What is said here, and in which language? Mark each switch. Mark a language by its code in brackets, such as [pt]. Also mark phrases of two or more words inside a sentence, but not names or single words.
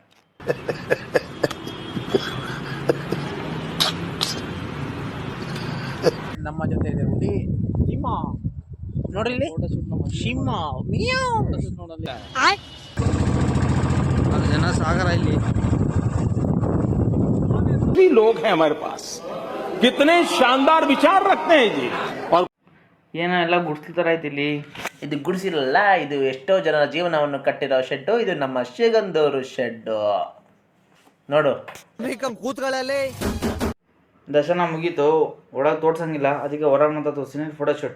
[kn] ನಮ್ಮ ಜೊತೆ ಇದೆ ಹುಲಿ ಸಿಂಹ. ನೋಡ್ರಿ ಇಲ್ಲಿ ಸಿಂಹ ನೋಡಲ್ಲಿ ಜನ ಸಾಗರ ಇಲ್ಲಿ. [hi] लोग हैं हमारे पास, कितने शानदार विचार रखते हैं जी। और [kn] ಏನೋ ಎಲ್ಲ ಗುಡ್ಸ್ಲ ಥರ ಐತಿ ಇಲ್ಲಿ. ಇದು ಗುಡಿಸಿರಲ್ಲ, ಇದು ಎಷ್ಟೋ ಜನರ ಜೀವನವನ್ನು ಕಟ್ಟಿರೋ ಶೆಡ್ಡು. ಇದು ನಮ್ಮ ಶ್ರೀಗಂಧೂರು ಶೆಡ್ಡು ನೋಡು. ದರ್ಶನ ಮುಗೀತು, ಒಳಗೆ ತೋರ್ಸಂಗಿಲ್ಲ, ಅದಕ್ಕೆ ಹೊರಗೆ ಅಂತ ತೋರಿಸ್ತೀನಿ [en] photo shoot.